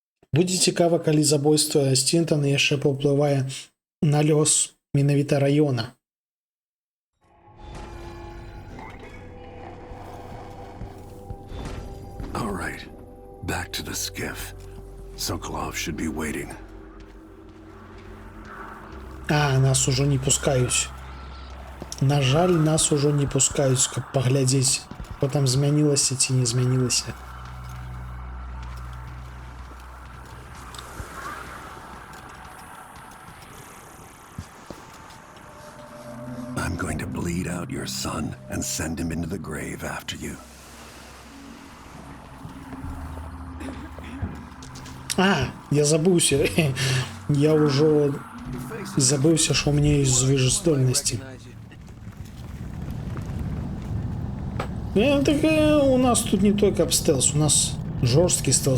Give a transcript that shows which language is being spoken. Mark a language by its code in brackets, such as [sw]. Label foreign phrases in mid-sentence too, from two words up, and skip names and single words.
[be] Будзе цікава, калі забойства Стінтана яшчэ паўплывае на лёс менавіта раёна. [en] All right, back to the skiff. Sokolov should be waiting. [be] А, нас ужо не пускаюць. На жаль, нас ужо не пускаюць, каб паглядзець, што там змянілася ці не змянілася. [en] I'm going to bleed out your son and send him into the grave after you. [be] А, я забыўся. Я ўжо забыўся, што ў мяне ёсць звыжздольнасці. Так у нас тут не той каб стелс, у нас жорсткі стелс.